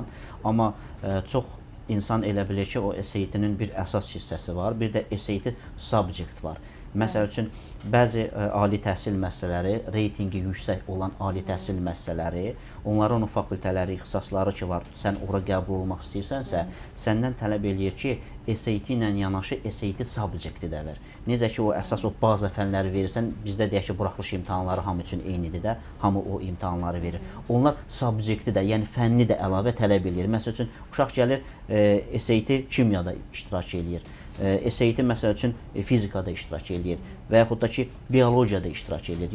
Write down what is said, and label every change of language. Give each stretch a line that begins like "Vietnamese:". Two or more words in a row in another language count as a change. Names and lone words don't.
Azerbaijani: Amma çox İnsan elə bilir ki, o SAT-nin bir əsas hissəsi var, bir də SAT subject var. Məsəl üçün, bəzi ali təhsil müəssisələri, reytingi yüksək olan ali təhsil müəssisələri, onların o fakültələri, ixtisasları ki var, sən ora qəbul olmaq istəyirsənsə, səndən tələb eləyir ki, SAT ilə yanaşı SAT subject-i də ver. Necə ki, o əsas o baza fənləri verirsən, bizdə deyək ki, buraxılış imtahanları hamı üçün eynidir də, hamı o imtahanları verir. Onlar subject-i də, yəni fənni də əlavə tələb eləyir. Məsəl üçün, uşaq gəlir, SAT kimyada iştirak eləyir. SAT məsəl üçün fizikada iştirak eləyir və yaxud da ki, biologiyada iştirak eləyir.